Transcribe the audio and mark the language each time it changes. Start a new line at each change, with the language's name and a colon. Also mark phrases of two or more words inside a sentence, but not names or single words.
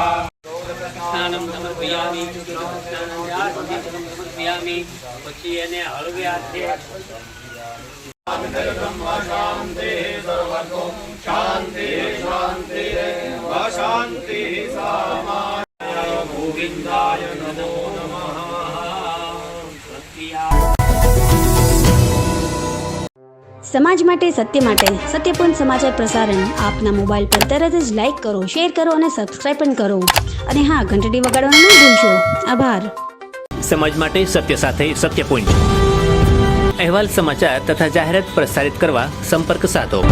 Sanskrit: स्नानं समर्पयामि स्नानं समर्पयामि
Gujarati: પછી એને હળવે હાથે
Sanskrit: शांति सर्वतो शांति शांति शांति सामा गोविंदाय नमो नमः।
Gujarati: સમાજ માટે સત્યપૂર્ણ સમાચાર પ્રસારણ આપના મોબાઈલ પર તરત જ લાઈક કરો, શેર કરો અને સબસ્ક્રાઇબ પણ કરો અને હા, ઘંટડી વગાડવાનું ન ભૂલશો। આભાર। સમાજ માટે સત્ય સાથે સત્યપુંજ અહેવાલ, સમાચાર તથા જાહેરાત પ્રસારિત કરવા સંપર્ક સાધો।